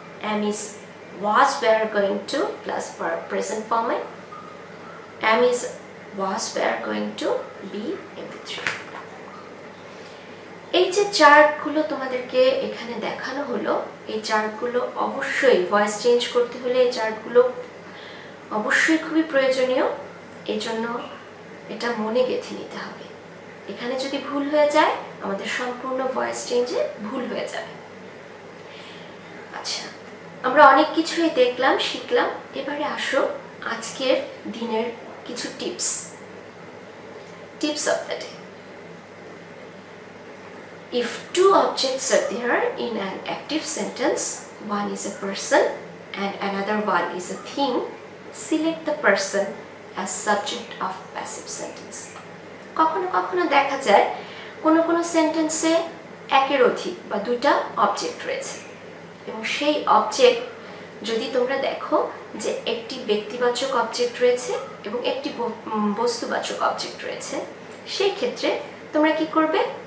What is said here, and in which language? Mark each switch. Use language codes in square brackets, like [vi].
[en] am is was were going to plus present form am is was were going to be mv3. [bn] এই যে চার্টগুলো তোমাদেরকে এখানে দেখানো হলো, এই চার্টগুলো অবশ্যই ভয়েস চেঞ্জ করতে হলে এই চার্টগুলো অবশ্যই খুবই প্রয়োজনীয়। এই জন্য এটা মনে গেঁথে নিতে হবে। এখানে যদি ভুল হয়ে যায় আমাদের সম্পূর্ণ ভয়েস চেঞ্জে ভুল হয়ে যাবে। আচ্ছা, আমরা অনেক কিছুই দেখলাম, শিখলাম। এবারে আসো আজকের দিনের কিছু tips of the day. [en] If two objects are there in an active sentence, one is a person and another one is a thing, select the person as subject of passive sentence. [bn] কখনো কখনো দেখা যায় কোনো সেন্টেন্সে একের অধিক বা দুটা অবজেক্ট রয়েছে এবং সেই অবজেক্ট যদি তোমরা দেখো যে একটি ব্যক্তিবাচক অবজেক্ট রয়েছে এবং একটি বস্তুবাচক অবজেক্ট রয়েছে, সেই ক্ষেত্রে তোমরা কি করবে?